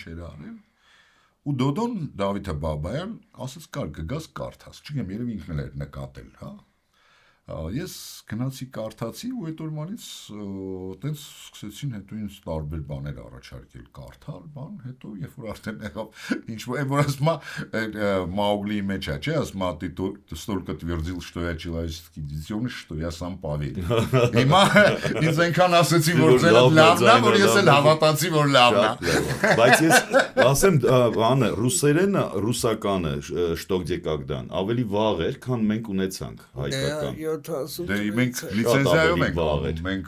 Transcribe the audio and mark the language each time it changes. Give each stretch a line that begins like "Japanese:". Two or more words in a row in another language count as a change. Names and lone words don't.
Armenian: էր արել, ու Դոդոն Դավիթը Բաբայան ասաց կար կգաս կարդաս, չգիտեմ, երևի ինքն էլ էր նկատել, հա։ Ես գնացի կարդացի ու այդ օրվանից տենց սկսեցին հետո ինձ տարբեր բաներ առաջարկել կարդալ, բան, հետո երբ որ արդեն եղավ ինչ-որ, որ ասում Մաուգլիի մեջ է, չէ, ասում
Russian: ты столько твердил, что я человеческий детеныш, что я сам поверил։
Armenian: Հիմա ինձ այնքան ասեցի, որ ձերը լավն է, որ ես էլ հավատացի, որ լավն է։ Բայց ես ասեմ, բանը ռուսերենը, ռուսականը շտոկ դեկագդան ավելի վաղ էր, քան մենք ունեցանք հայկական։ Դե մենք լիցենզիայով ենք անում, մենք